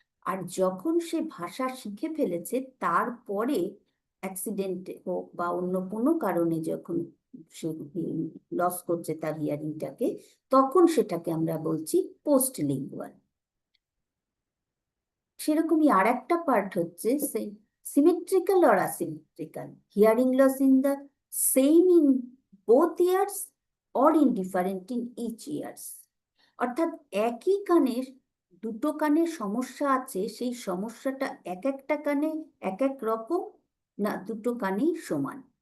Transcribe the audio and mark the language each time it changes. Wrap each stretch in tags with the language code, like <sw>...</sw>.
<bn>আর যখন সে ভাষা শিখে ফেলেছে তারপরে অ্যাক্সিডেন্টে হোক বা অন্য কোনো কারণে যখন সে লস করছে তার হিয়ারিংটাকে, তখন সেটাকে আমরা বলছি পোস্ট লিঙ্গুয়াল। সেরকমই আর একটা পার্ট হচ্ছে</bn> <en>symmetrical or asymmetrical. Hearing loss in the same in both ears or indifferent in each ears.</en> <bn>অর্থাৎ একই কানের দুটো কানের সমস্যা আছে, সেই সমস্যাটা এক একটা কানে এক এক রকম না দুটো কানেই সমান।</bn>